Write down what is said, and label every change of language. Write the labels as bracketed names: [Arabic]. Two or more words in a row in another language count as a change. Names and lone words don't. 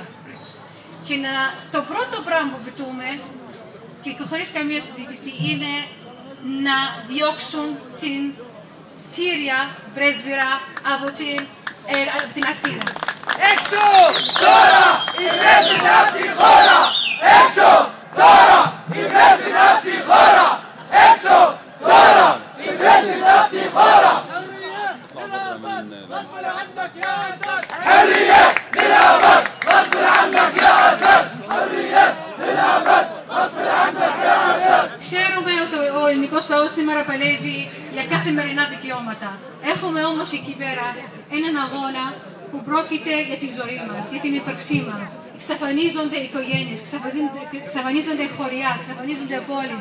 [Greek] Και το πρώτο πράγμα που απαιτούμε, και χωρίς καμία συζήτηση, είναι να διώξουν την Σύρια πρέσβυρα από την Αθήνα. Έξω τώρα η πρέσβυρα από τη χώρα! Έξω τώρα η πρέσβυρα από τη χώρα! Έξω τώρα η πρέσβυρα από τη χώρα! [Arabic] حرية للأبد غصب عنك يا أسد! حرية للأبد غصب عنك يا أسد! [Greek] Ξέρουμε ότι ο ελληνικός λαός σήμερα παλεύει για καθημερινά δικαιώματα. Έχουμε όμως εκεί πέρα έναν αγώνα που πρόκειται για τη ζωή μας, για την ύπαρξή μας. Εξαφανίζονται οι οικογένειες, εξαφανίζονται χωριά, εξαφανίζονται πόλεις.